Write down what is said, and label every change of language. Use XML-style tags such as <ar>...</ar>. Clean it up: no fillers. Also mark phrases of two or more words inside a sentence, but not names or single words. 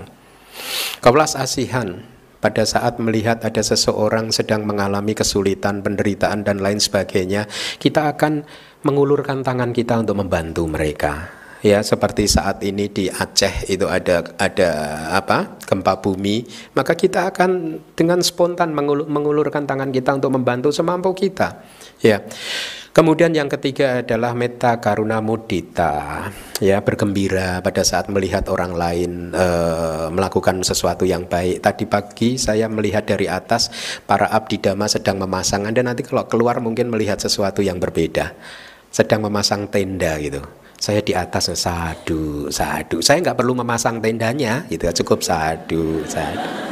<id>Kewelas asihan pada saat melihat ada seseorang sedang mengalami kesulitan, penderitaan dan lain sebagainya, kita akan mengulurkan tangan kita untuk membantu mereka. Ya, seperti saat ini di Aceh itu ada gempa bumi, maka kita akan dengan spontan mengulurkan tangan kita untuk membantu semampu kita. Ya. Kemudian yang ketiga adalah</id> <pi>metta karuna mudita,</pi> <id>ya, bergembira pada saat melihat orang lain melakukan sesuatu yang baik. Tadi pagi saya melihat dari atas para abdi dhamma sedang memasang. Anda nanti kalau keluar mungkin melihat sesuatu yang berbeda, sedang memasang tenda gitu. Saya di atas</id> <pi>sadu, sadu.</pi> <id>Saya nggak perlu memasang tendanya, gitu, cukup</id> <pi>sadu, sadu.</pi>